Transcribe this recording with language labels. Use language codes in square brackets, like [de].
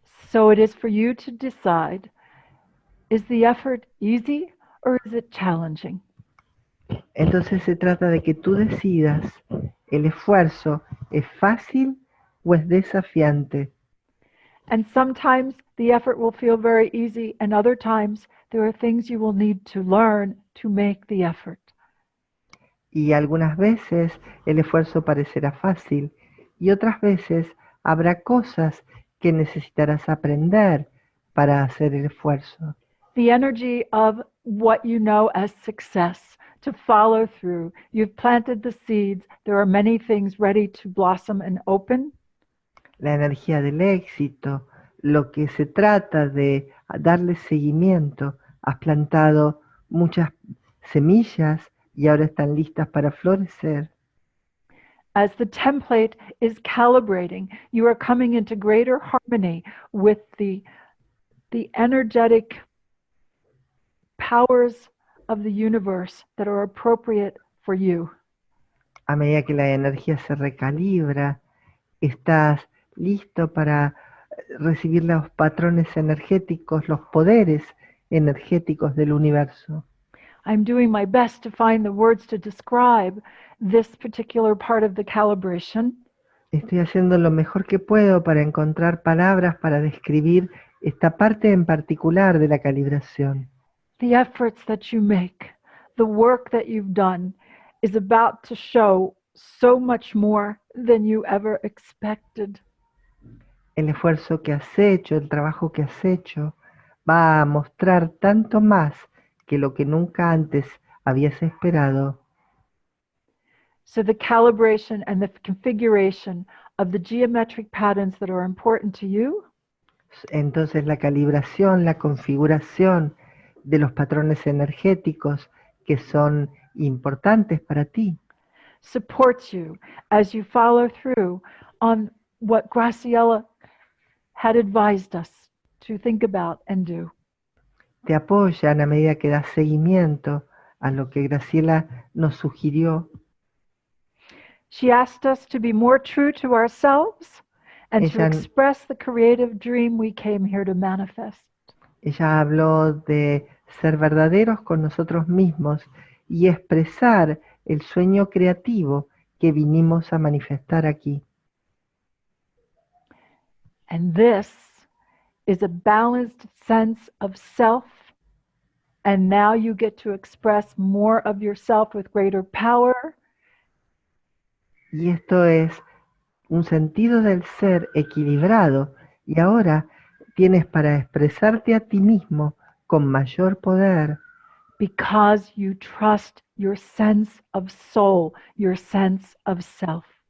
[en] So it is for you to decide, is the effort easy or is it challenging? [es] Entonces se trata de que tú decidas, ¿el esfuerzo es fácil o es desafiante? [en] And sometimes the effort will feel very easy, and other times there are things you will need to learn to make the effort. [es] Y algunas veces el esfuerzo parecerá fácil y otras veces habrá cosas que necesitarás aprender para hacer el esfuerzo. [en] The energy of what you know as success, to follow through. You've planted the seeds. There are many things ready to blossom and open. [es] La energía del éxito, lo que se trata de darle seguimiento. Has plantado muchas semillas y ahora están listas para florecer. [en] As the template is calibrating, you are coming into greater harmony with the energetic powers of the universe that are appropriate for you. [es] A medida que la energía se recalibra, estás listo para recibir los patrones energéticos, los poderes energéticos del universo. [en] I'm doing my best to find the words to describe this particular part of the calibration. [es] Estoy haciendo lo mejor que puedo para encontrar palabras para describir esta parte en particular de la calibración. [en] The efforts that you make, the work that you've done is about to show so much more than you ever expected. [es] El esfuerzo que has hecho, el trabajo que has hecho, va a mostrar tanto más que lo que nunca antes habías esperado. [en] So the calibration and the configuration of the geometric patterns that are important to you [es] Entonces la calibración, la configuración de los patrones energéticos que son importantes para ti, [en] supports you as you follow through on what Graciela had advised us to think about and do. [es] te apoyan a medida que das seguimiento a lo que Graciela nos sugirió. [en] She asked us to be more true to ourselves and to [es] Ella- [en] express the creative dream we came here to manifest. [es] Ella habló de ser verdaderos con nosotros mismos y expresar el sueño creativo que vinimos a manifestar aquí. [en] And this is a balanced sense of self. And now you get to express more of yourself with greater power. [es] Y esto es un sentido del ser equilibrado y ahora tienes para expresarte a ti mismo con mayor poder [en] Because you trust your sense of soul, your sense of self.